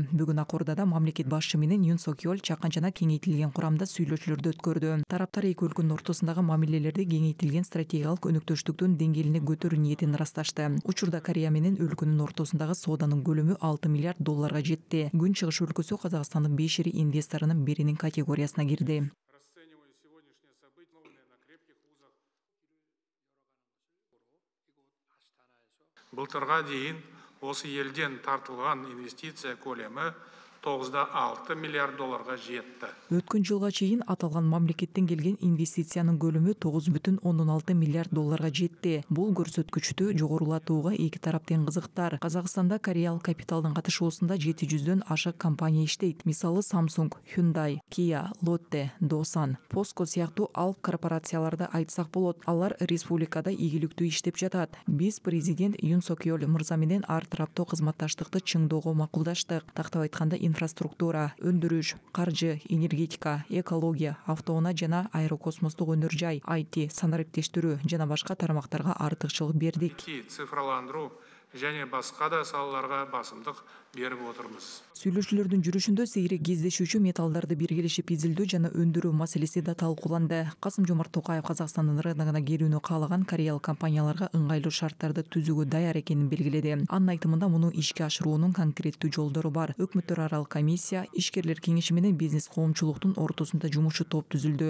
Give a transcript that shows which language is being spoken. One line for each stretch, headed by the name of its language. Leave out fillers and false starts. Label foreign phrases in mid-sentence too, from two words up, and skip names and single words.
Kyrgyz: Бүгүн Акордада мамлекет башчы менен Юн Сок Йол чакан жана кеңейтилген курамда сүйлөшүүлөрдү өткөрдү. Тараптар эки өлкөнүн ортосундагы мамилелерди кеңейтилген стратегиялык өнөктөштүктүн деңгээлине көтөрүү ниетин ырасташты. Учурда Корея менен өлкөнүн ортосундагы сооданын көлөмү 6 миллиард долларга жетти. Күн чыгыш өлкөсү Казакстандын 5 ири инвесторунун биринин категориясына кирди.
Kazakh: Былтырға дейін осы елден тартылған инвестиция көлемі 9,6 миллиард долларға жетті.
Kyrgyz: Өткөн жылга чейин аталган мамлекеттен келген инвестициянын көлөмү 9,6 миллиард долларга жетти. Бул көрсөткүчтү жогорулатууга эки тарап тең кызыктар. Казакстанда кореялык капиталдын катышуусунда 700дөн ашык компания иштейт. Мисалы Samsung, Hyundai, Kia, Lotte, Dosan, POSCO сыяктуу алып корпорацияларды айтсак болот. Алар республикада ийгиликтүү иштеп жатат. Биз президент Юн Сок Йол мырза менен ар тараптуу кызматташтыкты чыңдоого макулдаштык. Тактап айтканда инфраструктура, өндүрүш, каржы, энергетика, экология, автоунаа жана аэрокосмостук өнөр жай, IT, санариптештирүү жана башка тармактарга артыкчылык бердик.
Kazakh: Цифрландыруу және басқа да салаларға басымдық беріп отырмыз.
Kyrgyz: Сүйлөшүүлөрдүн жүрүшүндө сейрек кездешүүчү металлдарды биргелешип изилдөө жана өндүрүү маселеси да талкууланды. Касым-Жомарт Токаев Казакстандын рыногуна кирүүнү каалаган кореялык компанияларга ыңгайлуу шарттарды түзүүгө даяр экенин белгиледи. Анын айтымында муну ишке ашыруунун конкреттүү жолдору бар. Өкмөттөр аралык комиссия, ишкерлер кеңеши менен бизнес коомчулуктун ортосунда жумушчу топ түзүлдү.